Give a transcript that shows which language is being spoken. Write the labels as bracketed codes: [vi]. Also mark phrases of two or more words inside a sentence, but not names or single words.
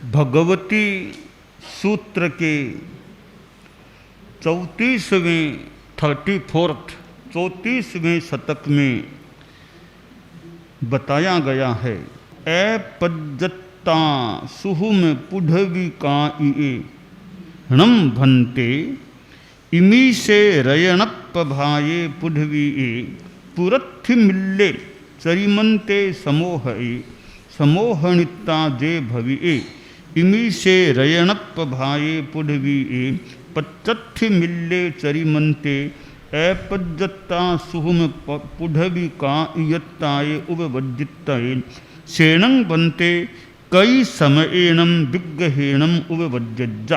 [hi] भगवती सूत्र के 34वें शतक में बताया गया है। [pka] ऐपज्जत्ता सुहुम पुढवी का इए णम भन्ते इमी से रयणप्पभाये पुढवीए पुरत्थिमिल्ले चरिमन्ते समोहए समोहनिता जे भविए इमी से रयणप्पभाये पुढवीए पच्चत्थिमिल्ले चरिमन्ते ऐपज्जत्ता सुहुम पुढवी का इयत्ताये उपवज्जित्तये शेणं बन्ते कई समयेणं विग्रहेणं उपवज्जज्जा।